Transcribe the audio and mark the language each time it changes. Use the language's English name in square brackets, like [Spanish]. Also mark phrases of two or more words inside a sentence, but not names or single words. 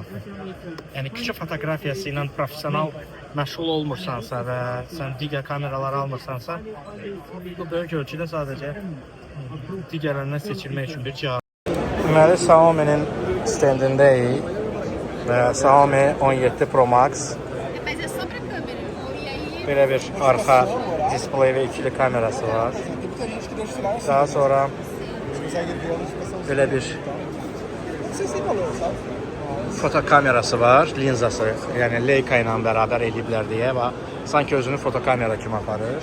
[Azerbaijani] Yəni küçük fotografiyası ilə professional məşğul olmursansa və sən digər kameralar almırsansa, bu böyük ölçüdə sadəcə digərlərindən seçilmək üçün bir cihaz. Deməli, Xiaomi-nin stendindəyik və Xiaomi 17 Pro Max. [Portuguese] Mas é só pra câmera. E aí, [Azerbaijani] Belə bir arxa displey və ikili kamerası var. Daha sonra belə bir foto kamerası var, linzası. Yəni Leica ilə bərabər eləyiblər deyə və sanki özünü foto kamera kimi aparır.